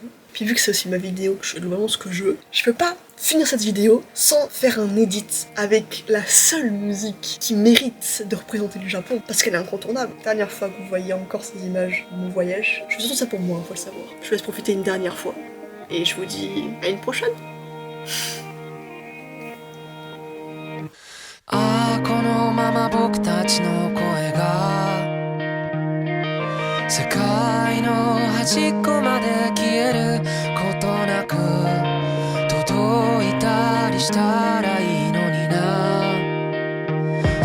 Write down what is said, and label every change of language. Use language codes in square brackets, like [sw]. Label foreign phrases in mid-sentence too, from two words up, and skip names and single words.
[fr] Puis vu que c'est aussi ma vidéo, que je fais globalement ce que je veux, je peux pas finir cette vidéo sans faire un edit avec la seule musique qui mérite de représenter le Japon, parce qu'elle est incontournable. Dernière fois que vous voyez encore ces images de mon voyage, je fais surtout ça pour moi, faut le savoir. Je vous laisse profiter une dernière fois, et je vous dis à une prochaine. [ja] ちの声が世界の端っこまで消えることなく届いたりしたらいいのにな。